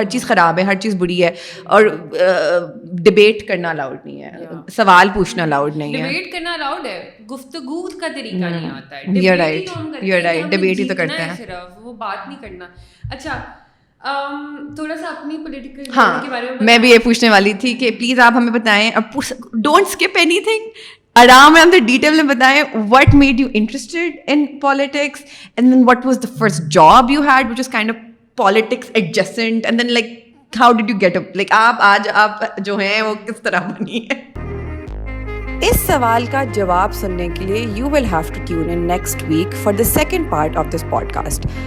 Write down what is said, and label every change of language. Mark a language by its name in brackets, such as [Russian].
[Urdu] ہر چیز خراب ہے, ہر چیز بری ہے, اور ڈبیٹ کرنا الاؤڈ نہیں ہے, سوال پوچھنا الاؤڈ نہیں ہے. ڈبیٹ کرنا الاؤڈ ہے, گفتگو کا طریقہ نہیں آتا ہے. [English] You're right, [Urdu] ڈبیٹ ہی تو کرتے ہیں, صرف وہ بات نہیں کرنا. اچھا تھوڑا سا اپنی پولیٹیکل کے بارے میں بھی یہ پوچھنے والی تھی کہ پلیز آپ ہمیں بتائیں, [English] don't skip anything, [Urdu] آرام آرام سے ڈیٹیل میں بتائیں, [English] what made you interested in politics, and then what was the first job you had which was kind of politics adjacent, and then like how did you get up, like [Urdu] آپ جو ہیں وہ کس طرح بنی ہے. اس سوال کا جواب سننے کے لیے [English] You will have to tune in next week for the second part of this podcast.